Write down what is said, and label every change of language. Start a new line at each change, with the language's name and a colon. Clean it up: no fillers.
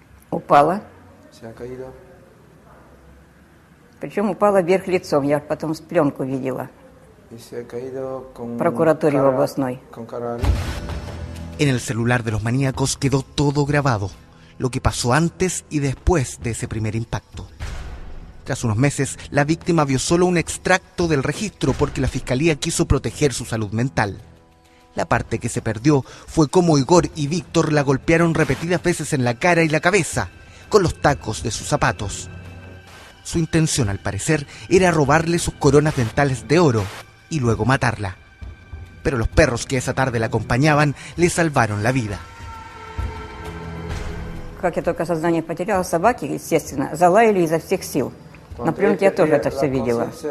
Russian: Упала. Причем упала вверх лицом. Я потом с пленку видела. В прокуратуре областной.
Spanish: En el celular de los maníacos quedó todo grabado, lo que pasó antes y después de ese primer impacto. Tras unos meses, la víctima vio solo un extracto del registro porque la fiscalía quiso proteger su salud mental. La parte que se perdió fue cómo Igor y Víctor la golpearon repetidas veces en la cara y la cabeza, con los tacos de sus zapatos. Su intención, al parecer, era robarle sus coronas dentales de oro y luego matarla. Pero los perros que esa tarde la acompañaban le salvaron la vida.
Russian: Как я только сознание потеряла, собаки, естественно, залаяли изо всех сил. На пленке я тоже это все видела.